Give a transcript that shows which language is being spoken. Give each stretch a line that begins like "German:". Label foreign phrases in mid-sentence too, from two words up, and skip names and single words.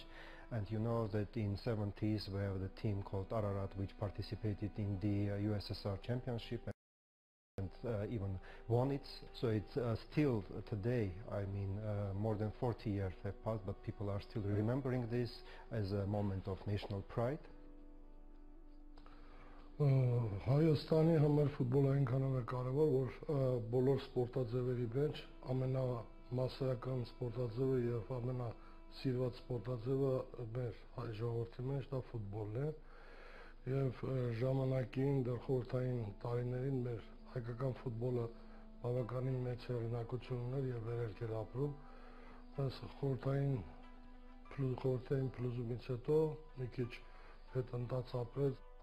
English: And you know that in 70s we have the team called Ararat, which participated in the USSR championship and even won it. So it's still today, I mean, more than 40 years have passed, but people are still remembering this as a moment of national pride.
Armenian: Հայաստանի համար ֆուտբոլը այնքանով է կարևոր, որ բոլոր սպորտաձևերի մեջ ամենամասսայական սպորտաձևը եւ ամենասիրված սպորտաձևը մեր հայ ժողովրդի մեջ դա ֆուտբոլն է եւ ժամանակին դեռ խորհրդային տարիներին մեր հայկական ֆուտբոլը բավականին մեծ հեղինակություն ուներ եւ վերելք էր ապրում, բայց խորհրդային փլուզումից հետո մի քիչ հետընթաց ապրեց